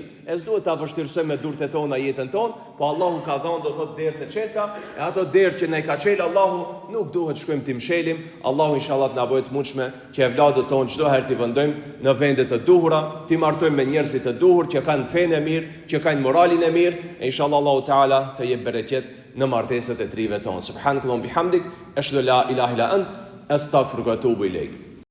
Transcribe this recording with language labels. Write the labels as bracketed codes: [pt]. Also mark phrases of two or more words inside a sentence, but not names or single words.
[sq] E s'duhet ta vështirësoj me durët e tona jetën tonë, po Allahu ka dhënë do thot derë të qeta, e ato derë që ne ka qelë Allahu, nuk duhet shkojmë të mshelim. Allahu inshallah na bëhet mundshme që evladët tonë çdo herë t'i vendojmë në vendet të duhura, t'i martojmë me njerëzit të duhur që kanë fenë e mirë, që kanë moralin e mirë, e inshallah Allahu Teala të jep bereqet në martesat e trive tonë. [ar] سبحانك اللهم بحمدك أشهد لا إله إلا أنت أستغفرك وأتوب إليك.